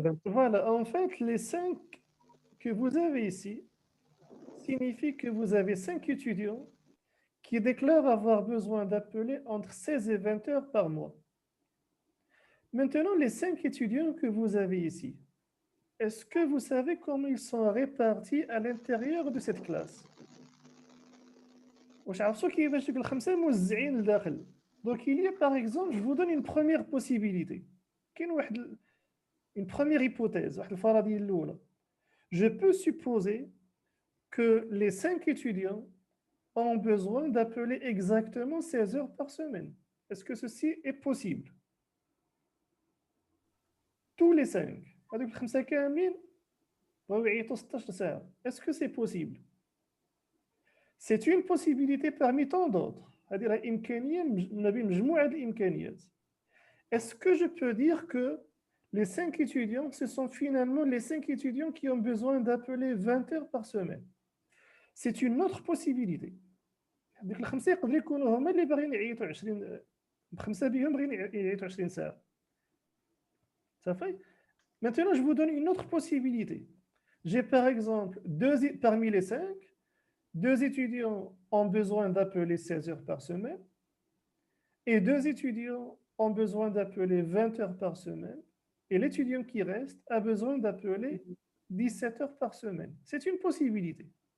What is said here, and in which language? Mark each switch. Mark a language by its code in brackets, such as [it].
[fr] Voilà, en fait, les 5 que vous avez ici signifie que vous avez 5 étudiants qui déclarent avoir besoin d'appeler entre 16 et 20 heures par mois. Maintenant, les 5 étudiants que vous avez ici, est-ce que vous savez comment ils sont répartis à l'intérieur de cette classe? [ar] واش عرفتوا كيفاش دوك الخمسه موزعين لداخل؟ [fr] Donc il y a par exemple, je vous donne une première possibilité. [ar] كاين واحد [fr] une première hypothèse, [ar] واحد الفرضيه الاولى. [fr] Je peux supposer que les 5 étudiants ont besoin d'appeler exactement 16 heures par semaine. Est-ce que ceci est possible? Tous les 5. [ar] هذوك الخمسه كاملين بغاو يعيطوا 16 ساعه. [fr] Est-ce que c'est possible? C'est une possibilité parmi tant d'autres. [ar] هذه راه إمكانية ما بين مجموعة الإمكانيات. [fr] Est-ce que je peux dire que les 5 étudiants, ce sont finalement les 5 étudiants qui ont besoin d'appeler 20 heures par semaine? C'est une autre possibilité. [ar] هذوك الخمسة يقدروا يكونوا هما اللي باغيين يعيطوا 20 خمسة بهم باغيين يعيطوا 20 ساعة. صافي. [fr] Maintenant, je vous donne une autre possibilité. J'ai par exemple parmi les 5, 2 étudiants ont besoin d'appeler 16 heures par semaine et 2 étudiants ont besoin d'appeler 20 heures par semaine et l'étudiant qui reste a besoin d'appeler 17 heures par semaine. C'est une possibilité.